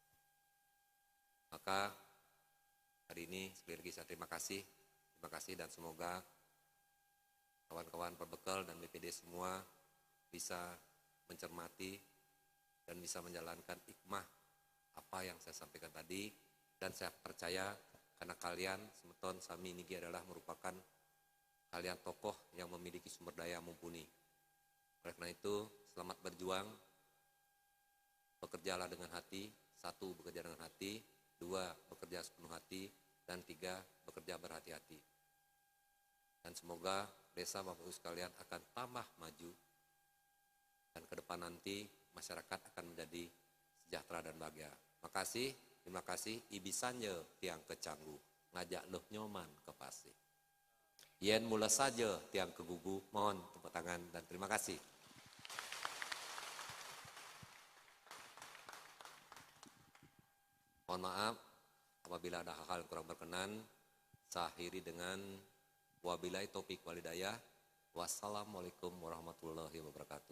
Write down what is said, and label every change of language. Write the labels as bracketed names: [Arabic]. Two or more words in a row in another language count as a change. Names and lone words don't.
[Indonesian] Maka hari ini sekali lagi saya terima kasih dan semoga kawan-kawan perbekal dan BPD semua bisa mencermati dan bisa menjalankan hikmah apa yang saya sampaikan tadi. Dan saya percaya karena kalian [Balinese] semeton sami niki [Indonesian] adalah merupakan kalian tokoh yang memiliki sumber daya mumpuni. Oleh karena itu selamat berjuang, bekerjalah dengan hati. 1, bekerja dengan hati. 2, bekerja sepenuh hati. Dan 3, bekerja berhati-hati. Dan semoga desa Bapak Ibu sekalian akan tambah maju. Dan ke depan nanti masyarakat akan menjadi sejahtera dan bahagia. Makasih, terima kasih. [Balinese] Ibisanya tiang kecanggu, ngajak loh nyoman ke pasir. Yen mula saja tiang kegugu, [Indonesian] mohon tepuk tangan dan terima kasih. Mohon maaf apabila ada hal-hal yang kurang berkenan. Saya akhiri dengan [Arabic] وبالله التوفيق والهداية. والسلام عليكم ورحمة الله وبركاته.